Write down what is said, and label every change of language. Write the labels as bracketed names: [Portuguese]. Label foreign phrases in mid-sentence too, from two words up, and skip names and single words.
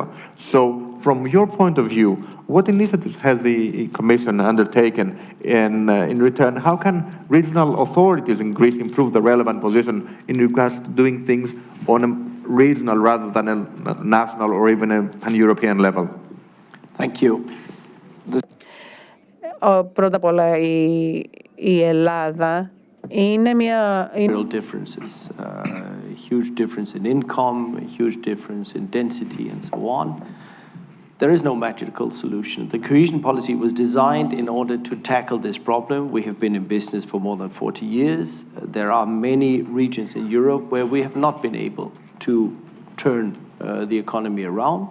[English] So from your point of view, what initiatives has the Commission undertaken, and in return, how can regional authorities in Greece improve the relevant position in regards to doing things on a regional rather than a national or even a pan-European level? Thank you. [Greek] Πρώτα απ' όλα η Ελλάδα είναι μια... [English] Real differences, huge difference in income, a huge difference in density and so on. There is no magical solution. The cohesion policy was designed in order to tackle this problem. We have been in business for more than 40 years. There are many regions in Europe where we have not been able to turn the economy around.